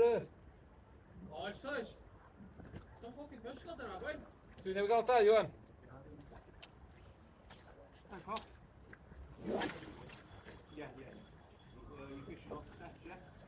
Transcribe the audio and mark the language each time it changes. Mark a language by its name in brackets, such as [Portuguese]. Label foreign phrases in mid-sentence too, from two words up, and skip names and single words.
[Welsh] Oes, oes. [English] Don't fucking fish got there, have we? [Welsh] Dwi newydd gael da, Iwan. [English] Thank you. Yeah. You fishing off the steps, yeah?